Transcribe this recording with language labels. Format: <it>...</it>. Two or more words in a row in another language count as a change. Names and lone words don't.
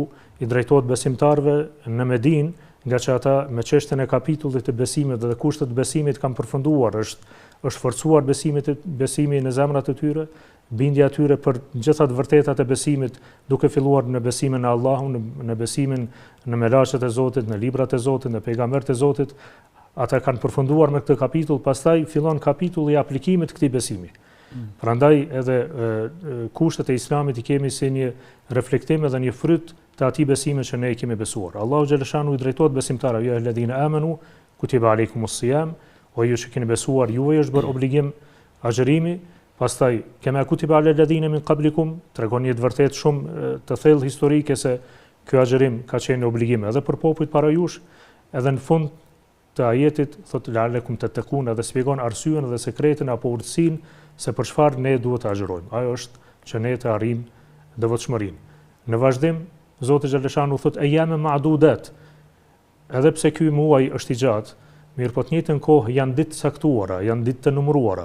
<sq>i drejtohet besimtarve në Medinë, nga që ata me çështjen e kapitullit të besimit dhe kushtet e besimit kanë përfunduar, është forcuar besimi në zemrat e tyre, bindja e tyre për gjitha të vërtetat e besimit, duke filluar në besimin në Allahun, në besimin në melaqet e Zotit, në librat e Zotit, në pejgambert e Zotit, ata kanë përfunduar me këtë kapitull, pastaj fillon kapitulli i aplikimit të këtij besimi. Prandaj edhe kushtet e Islamit i kemi si një reflektim dhe një fryt të atij besimi që ne i kemi besuar. Allahu xhaleshanu i drejtohet besimtarëve,</sq> <ar>يا الذين آمنوا كتب عليكم الصيام,</ar> <sq>o ju që keni besuar, juve është bërë obligim agjërimi.</sq> <ar>Pastaj كما كتب على الذين من قبلكم,</ar> <sq>tregon një të vërtet shumë të thellë historike se ky agjërim ka qenë obligim edhe për popujt para jush, edhe në fund të ajetit thot</sq> <ar>لعلكم تتقون,</ar> <sq>dhe shpjegon arsyen dhe sekretin apo urtësinë se për çfarë ne duhet të agjërojmë. Ajo është që ne të arrijmë devotshmërinë. Në vazhdim Zoti xhaleshanu thot</sq> <ar>أياما معدودات,</ar> <sq>edhe pse ky muaj është i gjatë, mirë po të njëjtën kohë janë ditë të caktuara, janë ditë të numëruara.</sq>